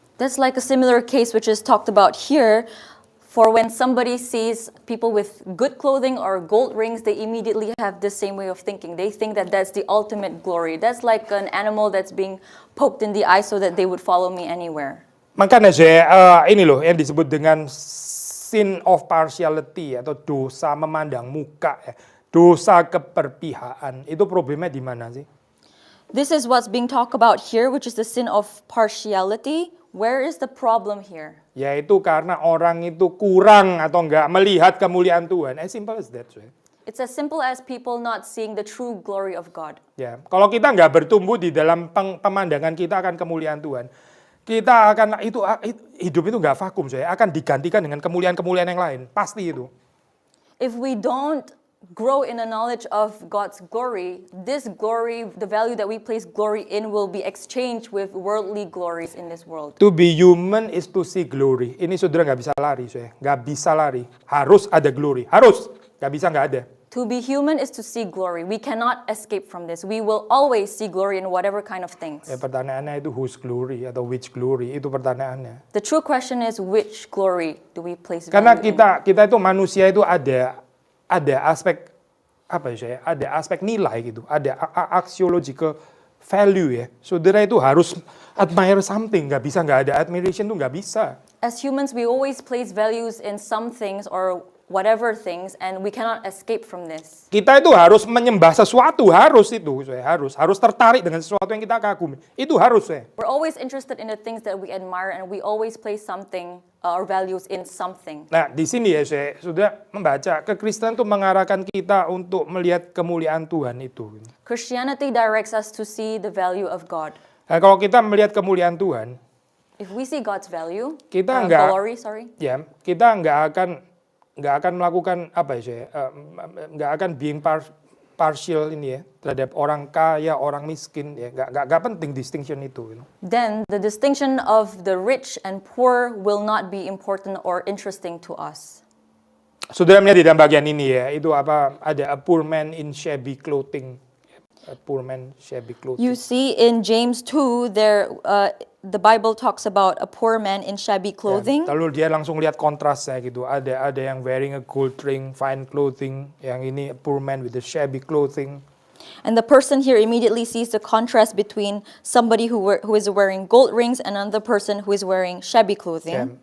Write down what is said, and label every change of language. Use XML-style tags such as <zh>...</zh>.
<en>That's like a similar case which is talked about here. For when somebody sees people with good clothing or gold rings, they immediately have the same way of thinking. They think that that's the ultimate glory. That's like an animal that's being poked in the eye so that they would follow me anywhere.</en> <id>Makanya ini loh yang disebut dengan</id> <en>sin of partiality</en> <id>atau dosa memandang muka ya. Dosa keperpihakan. Itu problemnya di mana sih?</id> <en>This is what's being talked about here, which is the sin of partiality. Where is the problem here?</en> <id>Yaitu karena orang itu kurang atau enggak melihat kemuliaan Tuhan.</id> <en>As simple as that. It's as simple as people not seeing the true glory of God.</en> <id>Ya, kalau kita enggak bertumbuh di dalam pemandangan kita akan kemuliaan Tuhan, kita akan hidup itu enggak vakum, akan digantikan dengan kemuliaan-kemuliaan yang lain. Pasti itu.</id> <en>If we don't grow in the knowledge of God's glory, this glory, the value that we place glory in, will be exchanged with worldly glories in this world. To be human is to see glory.</en> <id>Ini saudara nggak bisa lari, nggak bisa lari. Harus ada glory, harus. Nggak bisa nggak ada.</id> <en>To be human is to see glory. We cannot escape from this. We will always see glory in whatever kind of things.</en> <id>Pertanyaannya itu</id> <en>whose glory</en> <id>atau</id> <en>which glory,</en> <id>itu pertanyaannya.</id> <en>The true question is which glory do we place value</en> <id>Karena</id> <en>in?</en> <id>kita itu manusia itu ada aspek ada aspek nilai gitu, ada</id> <en>axiological value</en> <id>ya. Saudara itu harus</id> <en>admire something,</en> <id>nggak bisa nggak ada admiration tuh nggak bisa.</id> <en>As humans, we always place values in some things or whatever things, and we cannot escape from this.</en> <id>Kita itu harus menyembah sesuatu, harus tertarik dengan sesuatu yang kita kagumi. Itu harus</id> <en>We're always interested in the things that we admire, and we always place something or values in something.</en> <id>Nah, di sini ya saya sudah membaca kekristenan itu mengarahkan kita untuk melihat kemuliaan Tuhan itu.</id> <en>Christianity directs us to see the value of God.</en> <id>Nah, kalau kita melihat kemuliaan Tuhan,</id> <en>if we see God's value,</en> <id>kita kita nggak akan melakukan nggak akan</id> <en>being partial</en> <id>ini ya terhadap orang kaya, orang miskin ya, nggak penting distinction itu.</id> <en>Then the distinction of the rich and poor will not be important or interesting to us.</en> <id>Saudara melihat di dalam bagian ini ya, itu ada</id> <en>a poor man in shabby clothing. A poor man shabby clothing. You see in James 2 there the Bible talks about a poor man in shabby clothing.</en> <id>Ya, lalu dia langsung lihat kontrasnya gitu. Ada yang</id> <en>wearing a gold ring, fine clothing,</en> <id>yang ini</id> <en>a poor man with a shabby clothing. And the person here immediately sees the contrast between somebody who is wearing gold rings and another person who is wearing shabby clothing.</en>